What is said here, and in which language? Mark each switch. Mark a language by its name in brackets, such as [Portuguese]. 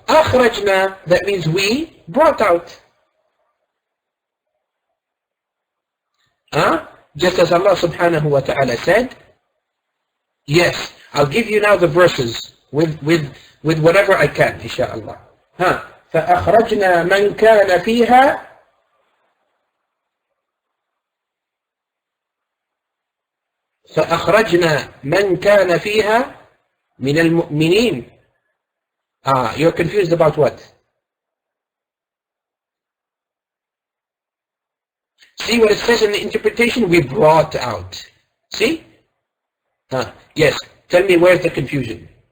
[English] أخرجنا, that means we brought out. Just as Allah subhanahu wa ta'ala said, yes, I'll give you now the verses with whatever I can, inshaAllah. [Arabic] فأخرجنا من كان فيها فأخرجنا من كان فيها من المؤمنين. [English] You're confused about what? See what it says in the interpretation? We brought out. See? Yes. Tell me, where's the confusion?